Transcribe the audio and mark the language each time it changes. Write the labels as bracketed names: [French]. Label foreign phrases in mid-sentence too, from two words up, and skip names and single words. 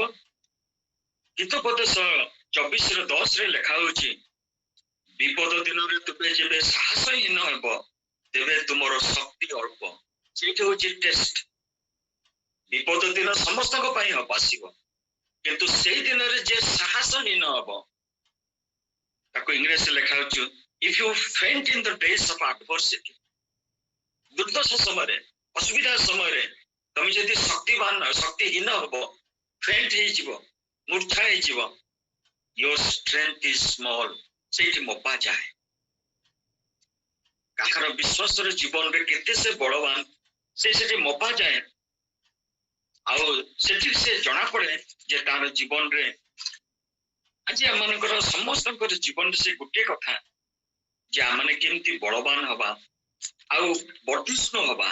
[Odia] ହିତୋପଦେଶ 24:10 ଲେଖା ହଉଛି, ବିପଦ ଦିନରେ ତୁମେ ଯେବେ ସାହସହୀନ ହେବ, ତେବେ ତୁମର ଶକ୍ତି ଅଳ୍ପ। ସେଇଠି ହଉଛି ଟେଷ୍ଟ। ବିପଦ ଦିନ ସମସ୍ତଙ୍କ ପାଇଁ ଆସିବ, କିନ୍ତୁ ସେଇ ଦିନରେ ଯେ ସାହସହୀନ ହବ, ତାକୁ ଇଂରେଜୀରେ ଲେଖା ହଉଛି [English] if you faint in the days of adversity। [Odia] ଦୁର୍ଦ୍ଦଶା ସମୟରେ, ଅସୁବିଧା ସମୟରେ ତମେ ଯଦି ଶକ୍ତିହୀନ ହବ, ଫେଣ୍ଟ ହେଇଯିବ, ମୂର୍ଚ୍ଛା ହେଇଯିବ, [English] your strength is small, [Odia] ସେଇଠି ମପା ଯାଏ। କାହାର ବିଶ୍ୱାସର ଜୀବନରେ କେତେ ସେ ବଳବାନ, ସେଠି ମପା ଯାଏ। ଆଉ ସେଠି ସେ ଜଣା ପଡେ ଯେ ତାର ଜୀବନରେ ଆଜି ଆମମାନଙ୍କର ସମସ୍ତଙ୍କର ଜୀବନରେ ସେ ଗୋଟିଏ କଥା ଯେ ଆମମାନେ କେମିତି ବଳବାନ ହବା ଆଉ ବର୍ଦ୍ଧିଷ୍ଣୁ ହବା।